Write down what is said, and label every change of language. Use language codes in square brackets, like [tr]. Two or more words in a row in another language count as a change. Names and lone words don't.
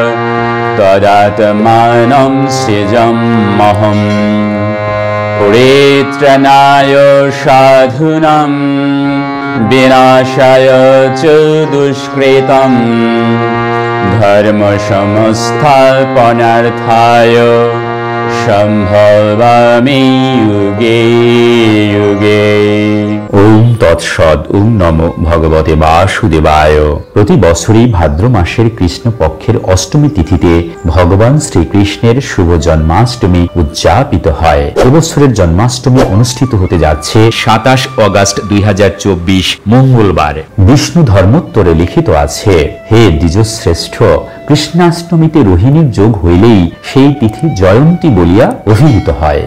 [sa] तदात्मानं सृजाम्यहम् परित्राणाय साधूनां विनाशाय च दुष्कृतं धर्म संस्थापनार्थाय सम्भवामि युगे युगे। ओम तत्सद। ओम नमो भगवते वासुदेवाय। [bn] প্রতি বছরই ভাদ্র মাসের কৃষ্ণ পক্ষের অষ্টমী তিথিতে ভগবান শ্রীকৃষ্ণের শুভ জন্মাষ্টমী উদ্যাপিত হয়। এবছরের জন্মাষ্টমী অনুষ্ঠিত হতে যাচ্ছে 27 অগস্ট 2024 মঙ্গলবার। বিষ্ণু ধর্মোত্তরে লিখিত আছে, হে দ্বিজশ্রেষ্ঠ, কৃষ্ণাষ্টমীতে রোহিণীর যোগ হইলেই সেই তিথি জয়ন্তী বলিয়া অভিহিত হয়।